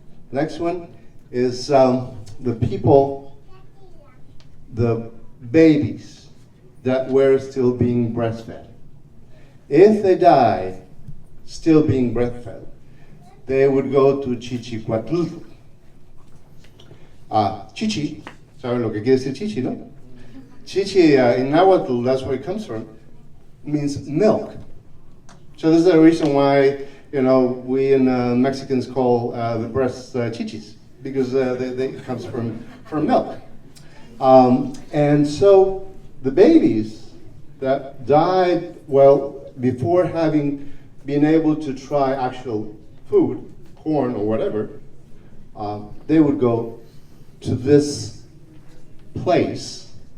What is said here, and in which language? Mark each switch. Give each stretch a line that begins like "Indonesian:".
English: Next one is the people, the babies that were still being breastfed. If they died still being breastfed, they would go to Chichicuatlutl.
Spanish: Chichi, ¿saben lo que quiere decir chichi, no?
English: Chichi in Nahuatl, that's where it comes from, means milk. So this is the reason why, we in Mexicans call the breasts chichis, because they comes from milk. And so the babies that died, before having been able to try actual food, corn or whatever, they would go to this place.